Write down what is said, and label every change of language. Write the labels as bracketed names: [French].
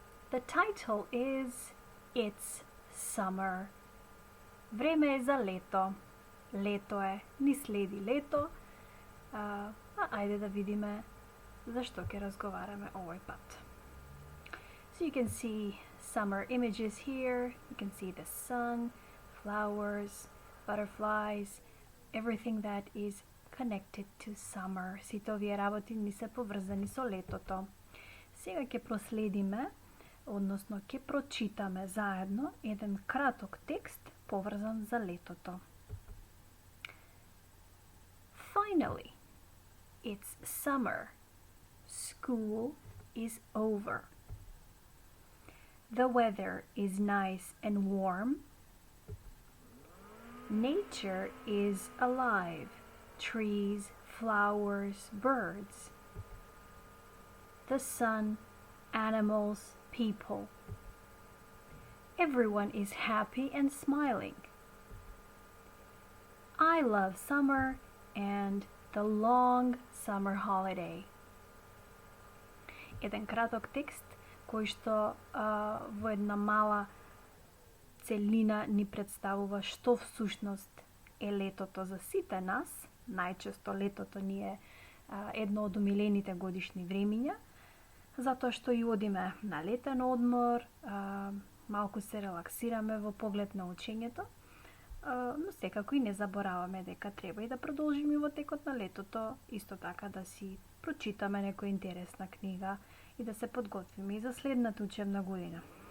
[English] The title is It's Summer. [Macedonian] Време е за лето. Лето е. Ни следи лето. Ајде да видиме зашто ќе разговараме овој пат. [English] So you can see summer images here. You can see the sun, flowers, butterflies, everything that is connected to summer. [Macedonian] Сите овие работи ни се поврзани со летото. Сега ќе проследиме, односно ќе прочитаме заедно еден краток текст поврзан за летото. [English] Finally, it's summer. School is over. The weather is nice and warm. Nature is alive. Trees, flowers, birds. The sun, animals, people. Everyone is happy and smiling. I love summer and the long summer holiday. [Macedonian] Еден краток текст кој што во една мала целина ни представува што всушност е летото за сите нас. Најчесто летото ни е едно од омилените годишни времиња, затоа што и одиме на летен одмор, малку се релаксираме во поглед на учењето, но секако и не забораваме дека треба и да продолжиме во текот на летото, исто така да си прочитаме некоја интересна книга и да се подготвиме и за следната учебна година.